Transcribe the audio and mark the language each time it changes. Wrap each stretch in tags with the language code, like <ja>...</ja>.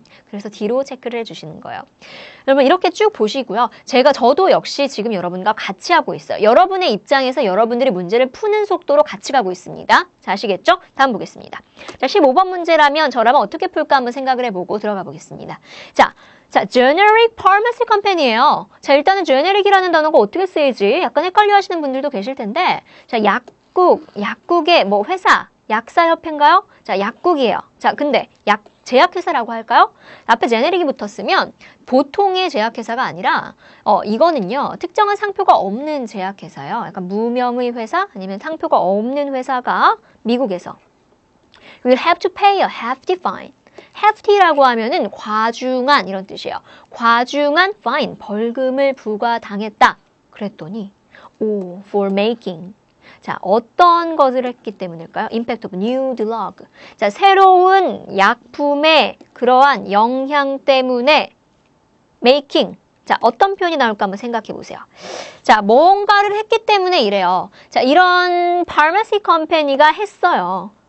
<ko>그래서 D로 체크를 해주시는 거예요. 여러분 이렇게 쭉 보시고요. 저도 역시 지금 여러분과 같이 하고 있어요. 여러분의 입장에서 여러분들이 문제를 푸는 속도로 같이 가고 있습니다. 자, 아시겠죠? 다음 보겠습니다. 자, 15번 문제라면 저라면 어떻게 풀까 한번 생각을 해보고 들어가 보겠습니다.</ko> <en>자, generic pharmacy company예요.</en> <ko>자, 일단은 generic이라는 단어가 어떻게 쓰이지? 약간 헷갈려 하시는 분들도 계실 텐데 자, 약국의 뭐 회사 약사협회인가요? 자, 약국이에요. 자, 근데 제약회사라고 할까요? 앞에 제네릭이 붙었으면 보통의 제약회사가 아니라 이거는요. 특정한 상표가 없는 제약회사예요. 약간 무명의 회사 아니면 상표가 없는 회사가 미국에서 We'll have to pay a hefty fine. hefty라고 하면은 과중한 이런 뜻이에요. 과중한 fine, 벌금을 부과당했다. 그랬더니 for making. 자, 어떤 것을 했기 때문일까요?</ko> <en>Impact of new drug.</en> <ko>자, 새로운 약품의 그러한 영향 때문에 making. 자, 어떤 표현이 나올까 한번 생각해 보세요. 자, 뭔가를 했기 때문에 이래요. 자, 이런 pharmacy company가 했어요.</ko>